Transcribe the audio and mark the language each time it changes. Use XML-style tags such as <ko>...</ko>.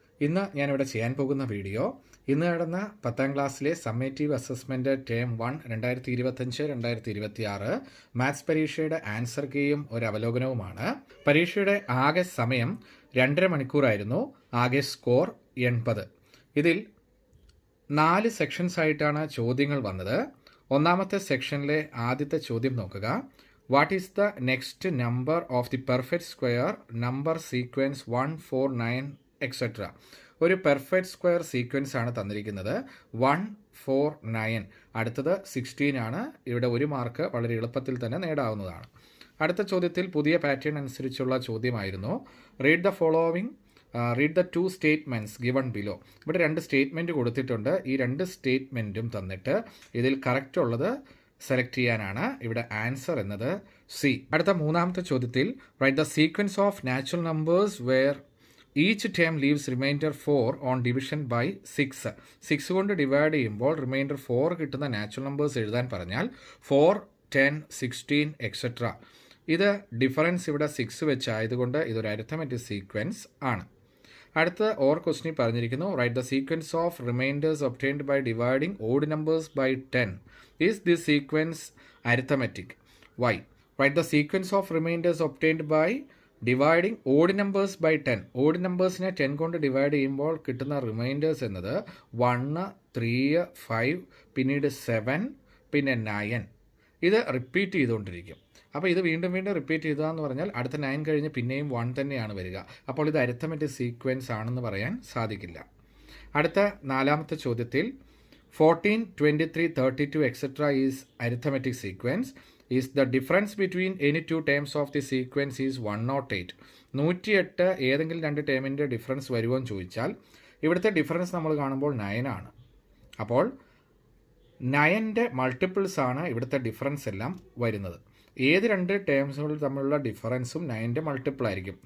<ml>ഇന്ന് ഞാനിവിടെ ചെയ്യാൻ പോകുന്ന വീഡിയോ ഇന്ന് നടന്ന 10ാം ക്ലാസ്സിലെ സമ്മേറ്റീവ് അസസ്മെൻറ്റ് ടേം 1 2025-2026 മാത്സ് പരീക്ഷയുടെ ആൻസർ കീയും ഒരു അവലോകനവുമാണ്. പരീക്ഷയുടെ ആകെ സമയം 2.5 മണിക്കൂറായിരുന്നു. ആകെ സ്കോർ 80. ഇതിൽ 4 സെക്ഷൻസ് ആയിട്ടാണ് ചോദ്യങ്ങൾ വന്നത്. ഒന്നാമത്തെ സെക്ഷനിലെ ആദ്യത്തെ ചോദ്യം നോക്കുക.</ml> <en>What is the next number of the perfect square number sequence 1, 4, 9, etc.</en> <ml>ഒരു പെർഫെക്റ്റ് സ്ക്വയർ സീക്വൻസ് ആണ് തന്നിരിക്കുന്നത്. 1, 4, 9. അടുത്തത് 16 ആണ്. ഇവിടെ 1 മാർക്ക് വളരെ എളുപ്പത്തിൽ തന്നെ നേടാവുന്നതാണ്. അടുത്ത ചോദ്യത്തിൽ പുതിയ പാറ്റേൺ അനുസരിച്ചുള്ള ചോദ്യമായിരുന്നു.</ml> <en>Read the following read the 2 statements given below.</en> <ml>ഇവിടെ 2 സ്റ്റേറ്റ്മെൻറ്റ് കൊടുത്തിട്ടുണ്ട്. ഈ 2 സ്റ്റേറ്റ്മെൻറ്റും തന്നിട്ട് ഇതിൽ കറക്റ്റ് ഉള്ളത് സെലക്ട് ചെയ്യാനാണ്. ഇവിടെ ആൻസർ എന്നത് സി. അടുത്ത മൂന്നാമത്തെ ചോദ്യത്തിൽ</ml> <en>Write the sequence of natural numbers where each term leaves remainder 4 on division by 6.</en> <ml>6 കൊണ്ട് ഡിവൈഡ് ചെയ്യുമ്പോൾ റിമൈൻഡർ 4 കിട്ടുന്ന നാച്ചുറൽ നമ്പേഴ്സ് എഴുതാൻ പറഞ്ഞാൽ 4, 10, 16 എക്സെട്ര. ഇത് ഡിഫറൻസ് ഇവിടെ 6 വെച്ചായതുകൊണ്ട് ഇതൊരു അരിത്തമെറ്റിക് സീക്വൻസ് ആണ്. അടുത്ത ഓർ ക്വസ്റ്റ്യൻ പറഞ്ഞിരിക്കുന്നു.</ml> <en>Write the sequence of remainders obtained by dividing odd numbers by 10. Is this sequence arithmetic? Why? Write the sequence of remainders obtained by dividing odd numbers by 10.</en> <ml>Odd numbers-നെ 10 കൊണ്ട് divide ചെയ്യുമ്പോൾ കിട്ടുന്ന reminders എന്നത് 1, 3, 5, പിന്നീട് 7, പിന്നെ 9. ഇത് repeat ചെയ്തുകൊണ്ടിരിക്കും. അപ്പോൾ ഇത് വീണ്ടും വീണ്ടും റിപ്പീറ്റ് ചെയ്തതെന്ന് പറഞ്ഞാൽ അടുത്ത 9 കഴിഞ്ഞ് പിന്നെയും 1 തന്നെയാണ് വരിക. അപ്പോൾ ഇത് അരിത്തമെറ്റിക് സീക്വൻസ് ആണെന്ന് പറയാൻ സാധിക്കില്ല. അടുത്ത നാലാമത്തെ ചോദ്യത്തിൽ 14, 23, 32, etc.</ml> <en>is arithmetic sequence. Is the difference between any two terms of the sequence is 108.</en> <ml>108 ഏതെങ്കിലും 2 ടേമിൻ്റെ ഡിഫറൻസ് വരുമോ എന്ന് ചോദിച്ചാൽ ഇവിടുത്തെ ഡിഫറൻസ് നമ്മൾ കാണുമ്പോൾ 9 ആണ്. അപ്പോൾ 9ൻ്റെ മൾട്ടിപ്പിൾസ് ആണ് ഇവിടുത്തെ ഡിഫറൻസ് എല്ലാം വരുന്നത്. ഏത് 2 ടേംസുകൾ തമ്മിലുള്ള ഡിഫറൻസും 9ൻ്റെ മൾട്ടിപ്പിൾ ആയിരിക്കും.</ml>